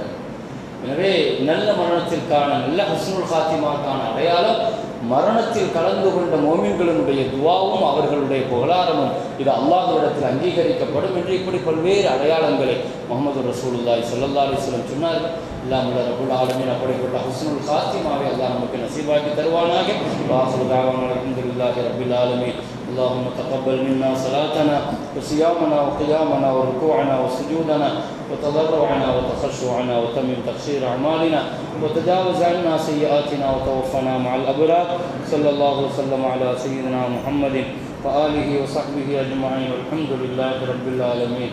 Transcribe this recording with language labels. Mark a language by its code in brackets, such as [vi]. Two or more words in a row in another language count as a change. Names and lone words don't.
[ta] எனவே நல்ல மரணத்திற்கான நல்ல [ar] حسن الخاتمة [ta] அடையாளம் மரணத்தில் கலந்து கொண்ட மோமின்களினுடைய துவாவும் அவர்களுடைய புகழாரமும் இது அல்லாஹ்விடத்தில் அங்கீகரிக்கப்படும் என்று இப்படி பல்வேறு அடையாளங்களை முஹம்மது [ar] رسول الله صلى الله عليه وسلم [ta] சொன்னார்கள். [ar] الله رب العالمين [ta] அப்படிப்பட்ட [ar] حسن الخاتمة [ta] அல்லாஹ் நமக்கு நசீபாக்கி தருவானாக. [ar] وآخر دعوانا الحمد لله رب العالمين. اللهم تقبل منا صلاتنا وصيامنا وقيامنا وركوعنا وسجودنا وتضرعنا وتخشعنا وتمم تقصير أعمالنا وتجاوز عنا سيئاتنا وتوفنا مع الأبرار. صلى الله وسلم على سيدنا محمد وآله وصحبه أجمعين والحمد لله رب العالمين.